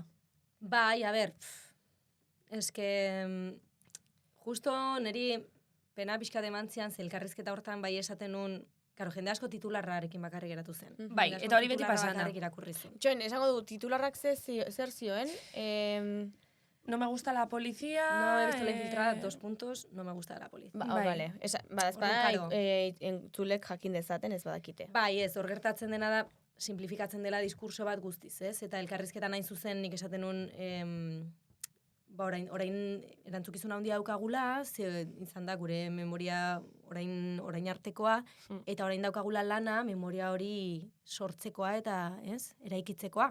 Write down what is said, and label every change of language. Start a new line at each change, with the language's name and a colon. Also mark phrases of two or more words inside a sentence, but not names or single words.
Basque: Bai, a ber, eske, justo niri pena pixka demantzian, ze elkarrizketa hortan bai esaten nun, karo, jende asko titularrarekin bakarrik geratu zen. Bai, Jende asko eta hori beti titularra pasan da. bakarrik irakurri zuen. Txoen, esango du, titularrak zer zioen?
Spanish: No me gusta la policía... No he visto la infiltrada, 2 puntos, no me gusta la policía.
Basque: Bai. Bai. Bada, Orduan, ezpada, karo. entzulek jakin dezaten ez badakite. Bai, ez, hor gertatzen dena da, simplifikatzen dela diskurso bat guztiz, ez? Eta elkarrizketan hain zuzen nik esaten nun, orain erantzukizuna handia daukagula, ze izan da gure memoria orain artekoa, eta orain daukagula lana memoria hori sortzekoa eta, ez, eraikitzekoa.